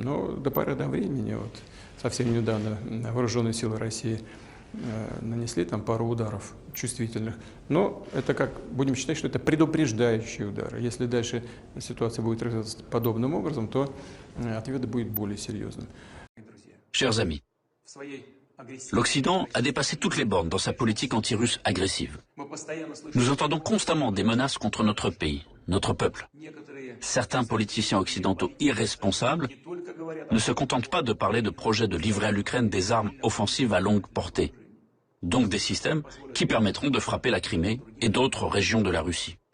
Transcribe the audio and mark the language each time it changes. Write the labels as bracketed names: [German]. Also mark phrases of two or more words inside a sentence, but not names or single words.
[Russian] Но до поры до времени, вот совсем недавно вооруженные силы России нанесли там пару ударов чувствительных. Но это как, будем считать, что это предупреждающие удары. Если дальше ситуация будет развиваться подобным образом, то ответ будет более серьезным. [French] Chers amis, l'Occident a dépassé toutes les bornes dans sa politique anti-russe agressive. Nous entendons constamment des menaces contre notre pays, notre peuple. Certains politiciens occidentaux irresponsables ne se contentent pas de parler de projets de livrer à l'Ukraine des armes offensives à longue portée, donc des systèmes qui permettront de frapper la Crimée et d'autres régions de la Russie.